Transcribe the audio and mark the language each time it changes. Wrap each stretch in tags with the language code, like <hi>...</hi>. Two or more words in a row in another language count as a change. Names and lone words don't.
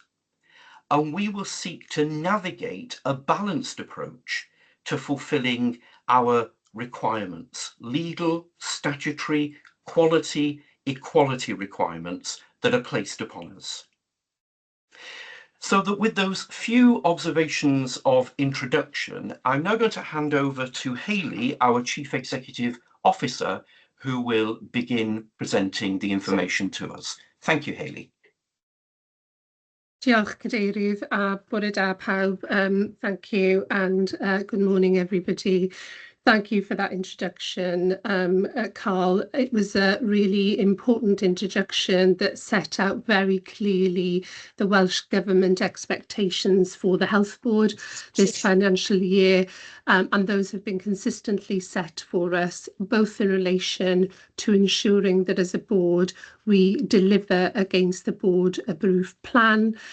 <en>And we will seek to navigate a balanced approach to fulfilling our requirements, legal, statutory, quality, equality requirements that are placed upon us. So that with those few observations of introduction, I'm now going to hand over to Hayley, our Chief Executive Officer, who will begin presenting the information to us. Thank you, Hayley.</en> <cy>Diolch, Cadeirydd, a bore da pawb.</cy> <en>Thank you, and good morning, everybody. Thank you for that introduction, Carl. It was a really important introduction that set out very clearly the Welsh Government expectations for the Health Board this financial year, and those have been consistently set for us, both in relation to ensuring that as a board we deliver against the board approved plan,</en>